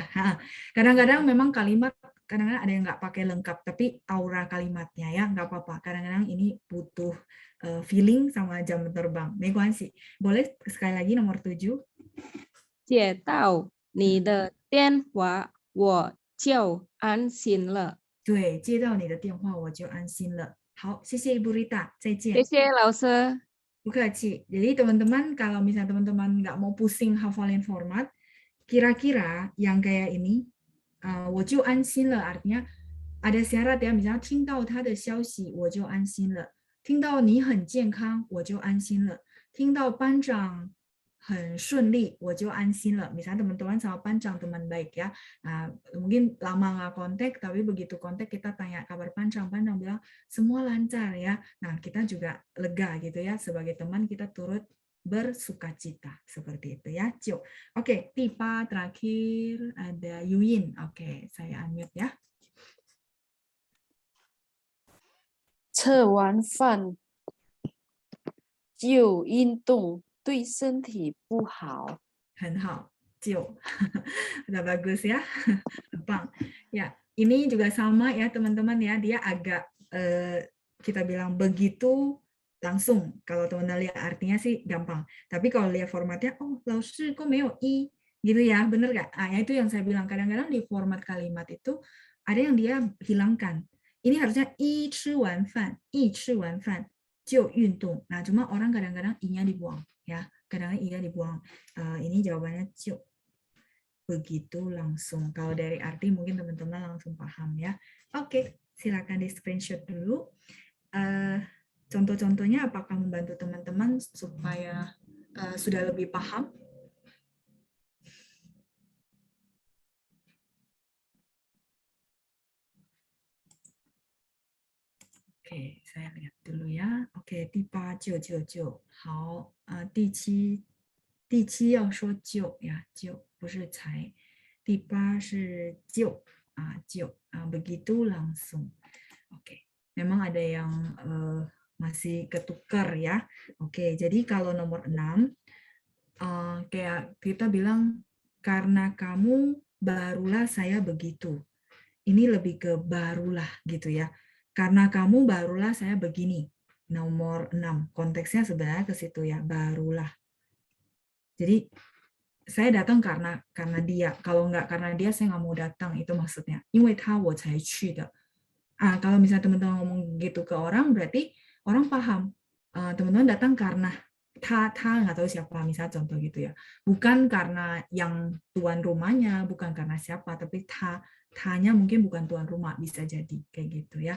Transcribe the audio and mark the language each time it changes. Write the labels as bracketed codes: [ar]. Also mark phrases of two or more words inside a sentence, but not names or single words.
[id] Kadang-kadang memang kalimat kadang-kadang ada yang nggak pakai lengkap, tapi aura kalimatnya ya nggak apa-apa. Kadang-kadang ini butuh feeling sama jam terbang. [zh] 没关系. [id] Boleh sekali lagi nomor 7. [zh] 接到你的电话，我就安心了。对，接到你的电话我就安心了。好，谢谢 Ibu Rita， 再见。谢谢老师。不客气. [id] Jadi teman-teman kalau misalnya teman-teman nggak mau pusing hafalin format, kira-kira yang kayak ini, [zh] 我就安心了 [id] artinya ada syarat ya, misalnya [zh] 听到他的消息我就安心了，听到你很健康我就安心了，听到班长很顺利我就安心了. [id] Misalnya teman-teman sama pancang teman baik ya. Mungkin lama nggak kontak, tapi begitu kontak kita tanya kabar pancang bilang semua lancar ya. Nah, kita juga lega gitu ya. Sebagai teman kita turut bersukacita seperti itu ya. Oke, Tipa terakhir ada Yuyin. Oke, saya unmute ya. [zh] 吃完饭就运动对身体不好。很好，就 [id] udah bagus ya, gampang. Ya, ini juga sama ya teman-teman ya, dia agak kita bilang begitu langsung. Kalau teman-teman lihat artinya sih gampang. Tapi kalau lihat formatnya, oh, 老师 kok [zh] 没有一 [id] gitu ya, bener nggak? Ah, ya itu yang saya bilang. Kadang-kadang di format kalimat itu ada yang dia hilangkan. Ini harusnya [zh] 一吃完饭就运动. [id] Nah, cuma orang kadang-kadang i-nya dibuang ya. Kadang-kadang i-nya dibuang. Ini jawabannya 就 begitu langsung. Kalau dari arti mungkin teman-teman langsung paham ya. Oke, silakan di screenshot dulu. Contoh-contohnya apakah membantu teman-teman supaya sudah lebih paham? Oke, saya lihat dulu ya. Oke, [zh] 第八就好。第七要说就呀，就不是才。第八是就 [id] begitu langsung. Oke, memang ada yang masih ketukar ya. Oke, jadi kalau nomor 6 kayak kita bilang karena kamu barulah saya begitu. Ini lebih ke barulah gitu ya. Karena kamu barulah saya begini. Nomor 6. Konteksnya sebenarnya ke situ ya, barulah. Jadi saya datang karena dia. Kalau nggak karena dia, saya nggak mau datang. Itu maksudnya. [zh] 因为他我才去的. [id] Kalau misalnya teman-teman ngomong gitu ke orang, berarti orang paham. Teman-teman datang karena他nggak tahu siapa, misalnya contoh gitu ya. Bukan karena yang tuan rumahnya, bukan karena siapa, tapi tanya mungkin bukan tuan rumah, bisa jadi kayak gitu ya.